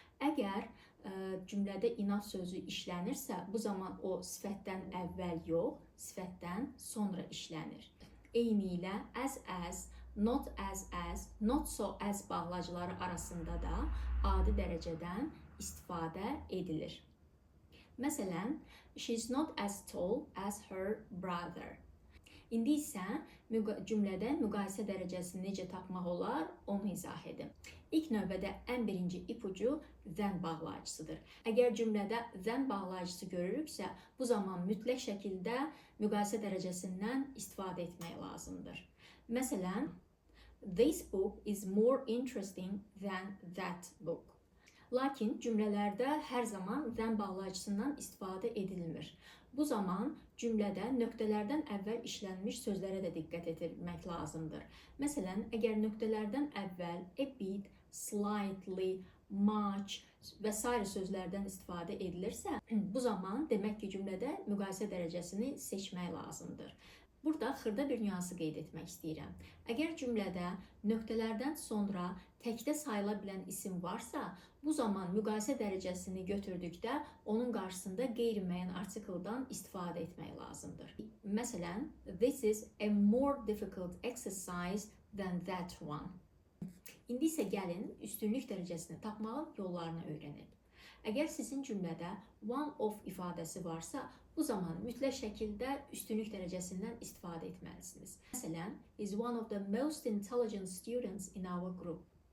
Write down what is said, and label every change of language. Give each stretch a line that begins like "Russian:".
Azerbaijani: Əgər cümlədə enough sözü işlənirsə, bu zaman o sifətdən əvvəl yox, sifətdən sonra işlənir. Eyni ilə as, not as, not so as bağlacıları arasında da adi dərəcədən istifadə edilir.
English: Məsələn, she's not as tall as her brother.
Azerbaijani: İndi isə cümlədə müqayisə dərəcəsini necə tapmaq olar, onu izah edim. İlk növbədə ən birinci ipucu than bağlayıcısıdır. Əgər cümlədə than bağlayıcısı görürüksə, bu zaman mütləq şəkildə müqayisə dərəcəsindən istifadə etmək lazımdır.
English: Məsələn, this book is more interesting than that book.
Azerbaijani: Lakin cümlələrdə hər zaman than bağlayıcısından istifadə edilmir. Bu zaman cümlədə nöqtələrdən əvvəl işlənmiş sözlərə də diqqət etmək lazımdır. Məsələn, əgər nöqtələrdən əvvəl a bit, slightly, much və s. sözlərdən istifadə edilirsə, bu zaman demək ki, cümlədə müqayisə dərəcəsini seçmək lazımdır. Burada xırda bir nüansı qeyd etmək istəyirəm. Əgər cümlədə nöqtələrdən sonra təkdə sayıla bilən isim varsa, bu zaman müqayisə dərəcəsini götürdükdə onun qarşısında qeyri-müəyyən artikeldan istifadə etmək lazımdır.
English: Məsələn, this is a more difficult exercise than that one.
Azerbaijani: İndi isə gəlin üstünlük dərəcəsini tapmağın yollarını öyrənək. Əgər sizin cümlədə one of ifadəsi varsa, bu zaman mütləq şəkildə üstünlük dərəcəsindən istifadə etməlisiniz.
English: Məsələn, is one of the most intelligent students in our group.